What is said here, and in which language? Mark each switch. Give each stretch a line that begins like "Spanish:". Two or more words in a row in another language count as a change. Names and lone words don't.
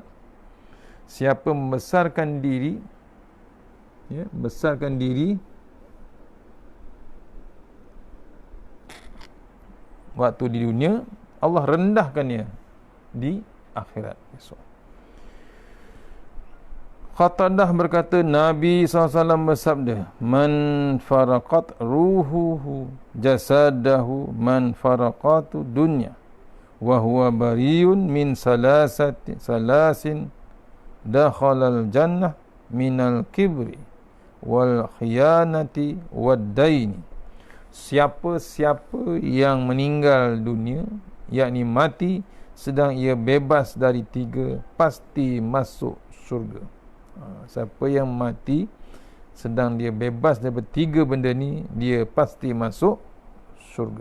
Malay: Siapa membesarkan diri, besarkan diri waktu di dunia, Allah rendahkannya di akhirat besok. Qatadah berkata, Nabi SAW bersabda,
Arabic: من فارقت روحه جسده من فارقت دنيا وهو بريء من ثلاث دخل الجنة من الكبر والخيانة والدين.
Malay: Siapa-siapa yang meninggal dunia, yakni mati sedang ia bebas dari 3, pasti masuk syurga. Siapa yang mati sedang dia bebas daripada 3 benda ni, dia pasti masuk syurga.